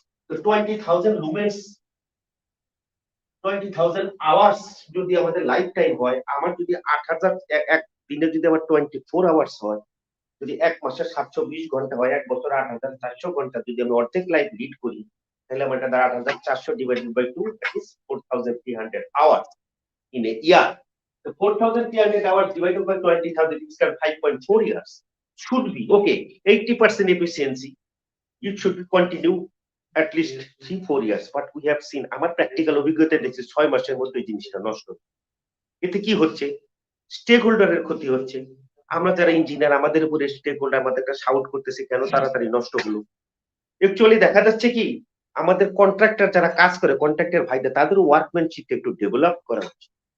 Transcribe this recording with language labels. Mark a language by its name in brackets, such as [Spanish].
[Bangla] 20,000 lumens, 20,000 hours যদি আমাদের life time হয়, আমার যদি 8,000 এক দিনে যদি আমার 24 আওয়ার্স হয়, যদি এক মাসে 720 ঘন্টা হয়, এক বছর 8,400 ঘন্টা যদি আমি অর্ধেক লাইফ লিড করি, তাহলে আমার এটা 8,400 divided by 2 [English] That is 4,300 hours in a year. So 4,300 hours divided by 20,000 is 5.4 years. Should be okay. 80% efficiency. It should continue at least 3-4 years. But we have seen [Bangla] আমার প্র্যাকটিক্যাল অভিজ্ঞতায় দেখছি 6 মাসের মধ্যে জিনিসটা নষ্ট। এতে কি হচ্ছে? স্টেক হোল্ডারের ক্ষতি হচ্ছে। আমরা যারা ইঞ্জিনিয়ার, আমাদের উপরে স্টেক হোল্ডার আমাদেরকে শাউট করতেছে কেন তাড়াতাড়ি নষ্ট হলো। অ্যাকচুয়ালি দেখা যাচ্ছে কি, আমাদের কন্ট্রাক্টর যারা কাজ করে, কন্ট্রাক্টর ভাইদের, তাদের ওয়ার্কম্যানশিপটা একটু ডেভেলপ করা উচিত।